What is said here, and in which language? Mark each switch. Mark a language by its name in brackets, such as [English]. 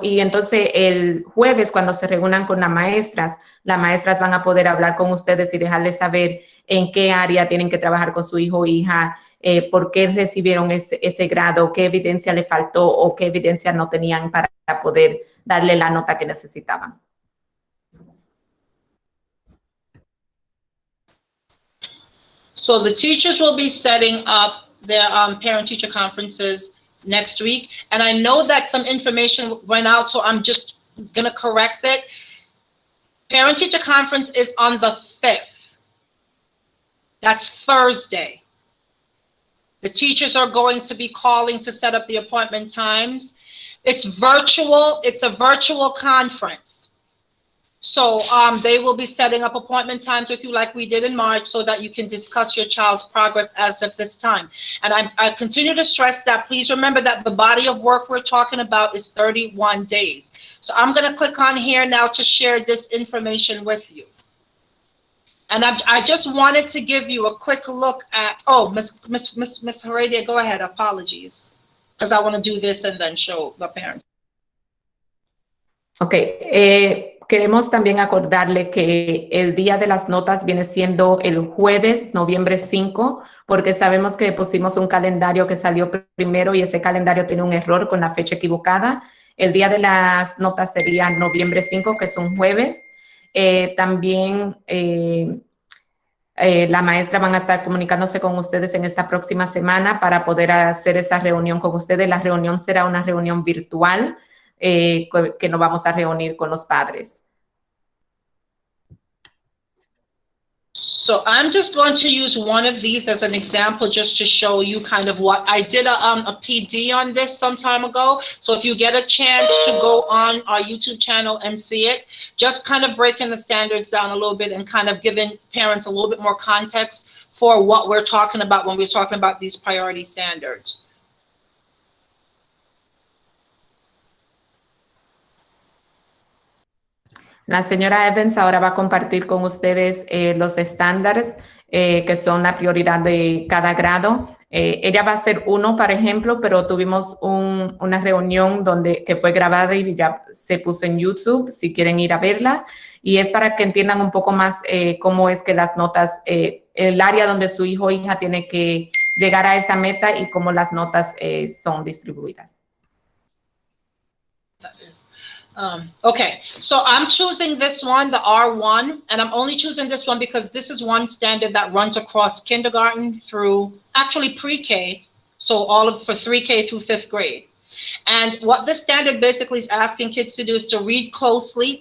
[Spanish] Y entonces el jueves, cuando se reúnan con las maestras van a poder hablar con ustedes y dejarles saber en qué área tienen que trabajar con su hijo o hija, por qué recibieron ese grado, qué evidencia le faltó o qué evidencia no tenían para poder darle la nota que necesitaban. [English] So the teachers will be setting up their parent-teacher conferences next week. And I know that some information went out, so I'm just going to correct it. Parent-teacher conference is on the 5th. That's Thursday. The teachers are going to be calling to set up the appointment times. It's virtual. It's a virtual conference. So they will be setting up appointment times with you like we did in March so that you can discuss your child's progress as of this time. And I continue to stress that please remember that the body of work we're talking about is 31 days. So I'm going to click on here now to share this information with you. And I just wanted to give you a quick look at, oh, Miss Heredia, go ahead, apologies. Because I want to do this and then show the parents. [Spanish] Okay, queremos también acordarle que el día de las notas viene siendo el jueves, noviembre 5, porque sabemos que pusimos un calendario que salió primero y ese calendario tiene un error con la fecha equivocada. El día de las notas sería noviembre 5, que es un jueves. También La maestra van a estar comunicándose con ustedes en esta próxima semana para poder hacer esa reunión con ustedes. La reunión será una reunión virtual que nos vamos a reunir con los padres. [English] So I'm just going to use one of these as an example just to show you kind of what I did a PD on this some time ago. So if you get a chance to go on our YouTube channel and see it, just kind of breaking the standards down a little bit and kind of giving parents a little bit more context for what we're talking about when we're talking about these priority standards. [Spanish] La señora Evans ahora va a compartir con ustedes los estándares que son la prioridad de cada grado. Ella va a hacer uno, por ejemplo, pero tuvimos una reunión que fue grabada y ya se puso en YouTube, si quieren ir a verla. Y es para que entiendan un poco más cómo es que las notas, el área donde su hijo o hija tiene que llegar a esa meta y cómo las notas son distribuidas. [English] Okay, so I'm choosing this one, the R1, and I'm only choosing this one because this is one standard that runs across kindergarten through actually pre-K, so for 3K through 5th grade. And what this standard basically is asking kids to do is to read closely.